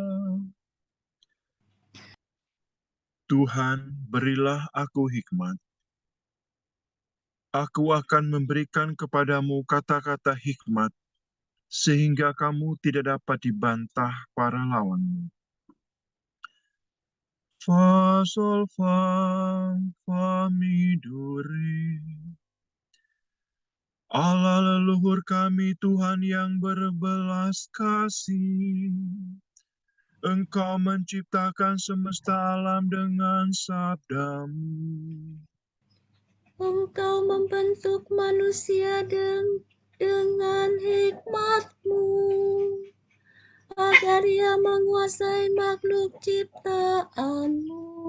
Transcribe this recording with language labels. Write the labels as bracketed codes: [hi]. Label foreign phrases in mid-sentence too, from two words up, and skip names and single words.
[id] Tuhan, berilah aku hikmat. Aku akan memberikan kepadamu kata-kata hikmat, sehingga kamu tidak dapat dibantah para lawanmu. Fa, sol, fa, mi, do, re. Allah leluhur kami, Tuhan yang berbelas kasih. Engkau menciptakan semesta alam dengan sabda-Mu. Engkau membentuk manusia dengan hikmat-Mu, agar ia menguasai makhluk ciptaan-Mu.